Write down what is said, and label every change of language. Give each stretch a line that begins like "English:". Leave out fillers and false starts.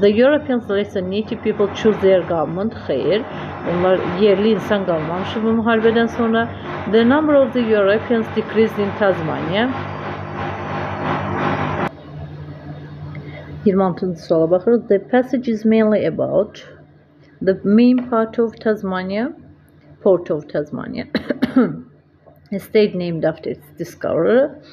English: The Europeans let the native people choose their government.
Azerbaijani: Xeyr, onlar yerli insan qalmamışdı bu müharibədən sonra.
English: The number of the Europeans decreased in Tasmania.
Azerbaijani: 26-cı suala baxırıq.
English: The passage is mainly about the main part of Tasmania, port of Tasmania, a state named after its discoverer.